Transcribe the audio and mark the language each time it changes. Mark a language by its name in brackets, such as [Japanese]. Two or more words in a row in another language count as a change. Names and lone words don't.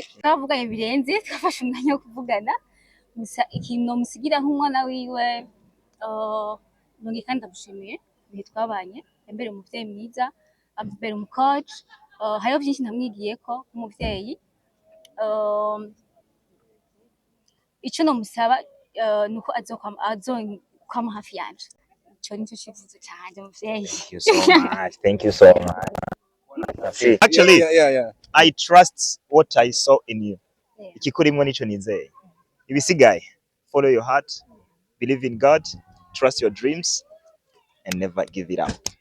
[Rundi] Twavuganye birenze twafashe umwanya wo kuvugana gusa ikintu musigira nk'umwana wiwe nonge kandi ndamushimiye ibihe twabanye imbere umuvyeyi mwiza ambere mu coach hariho byinshi namwigiyeko nk'umuvyeyi ico no musaba nuko azokwama hafi yanje. [English] Thank you so much. Actually, yeah. I trust what I saw in you. [Rundi] Ikikurimwo nico nizeye. Ibisigaye, [English] follow your heart, believe in God, trust your dreams, and never give it up.